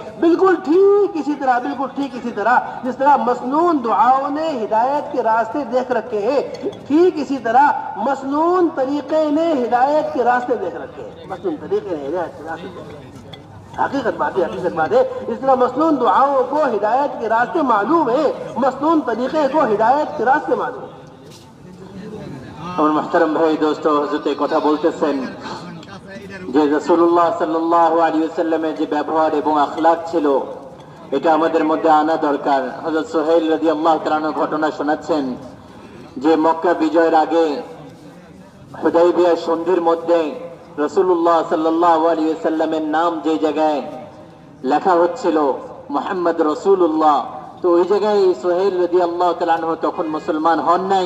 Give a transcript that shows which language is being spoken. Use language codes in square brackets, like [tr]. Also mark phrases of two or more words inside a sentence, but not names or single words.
[ur] بالکل ٹھیک اسی طرح جس طرح مسنون دعاؤں نے ہدایت کے راستے دیکھ رکھے ہیں, ٹھیک اسی طرح مسنون طریقے نے ہدایت کے راستے دیکھ رکھے ہیں. مسنون طریقے نے ہدایت کے راستے دیکھ رکھے ہیں. حقیقت بات ہے. اس طرح مسنون دعاؤں کو ہدایت کے راستے معلوم ہے, مسنون طریقے کو ہدایت کے راستے معلوم ہے. [bn] আমার محترم ভাই দোস্ত হযরতে কথা বলতেছেন যে রাসূলুল্লাহ সাল্লাল্লাহু আলাইহি ওয়াসাল্লামের যে ব্যবহার এবং আখলাক ছিল এটা আমাদের মধ্যে আনা দরকার। হযরত সুহাইল রাদিয়াল্লাহু তাআলা আনহু ঘটনা শোনাচ্ছেন যে মক্কা বিজয়ের আগে হুদাইবিয়া সন্ধির মধ্যে রাসূলুল্লাহ সাল্লাল্লাহু আলাইহি ওয়াসাল্লামের নাম যে জায়গায় লেখা হচ্ছিল মুহাম্মদ রাসূলুল্লাহ, তো ওই জায়গায় সুহাইল রাদিয়াল্লাহু তাআলা আনহু তখন মুসলমান হন নাই।